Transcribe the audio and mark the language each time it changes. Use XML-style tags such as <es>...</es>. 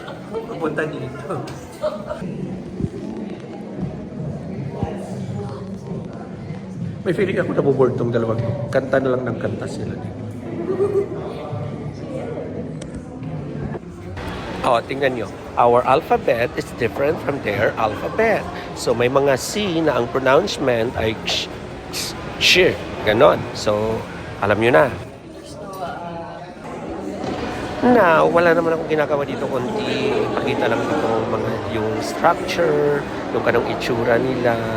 <tl>Pupunta dito. May feeling ako nabuboard tong dalawang. Kanta na lang ng kanta sila dito. Oh, tingnan nyo.</tl> <en>Our alphabet is different from their alphabet.</en> <tl>So, may mga C na ang pronouncement ay sh. Ganon. So, alam nyo na. Now, wala naman akong ginagawa dito kundi pakita lang itong mga yung structure, yung kanong itsura nila.</tl>